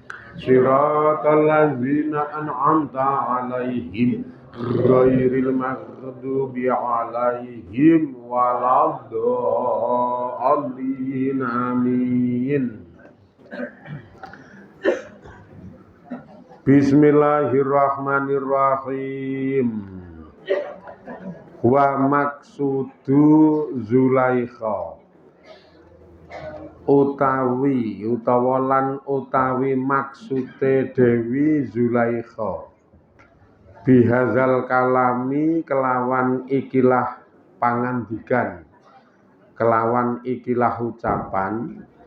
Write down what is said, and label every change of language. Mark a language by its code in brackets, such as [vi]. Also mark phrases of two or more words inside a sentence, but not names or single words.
[ar] صراط الذين أنعمت عليهم غير المغضوب عليهم ولا الضالين. Amin. Bismillahirrahmanirrahim. [jv] Wa maksudu Zulaikha utawi maksude Dewi Zulaikha [ar] بهذا الكلام [jv] kelawan ikilah pangandikan, kelawan ikilah ucapan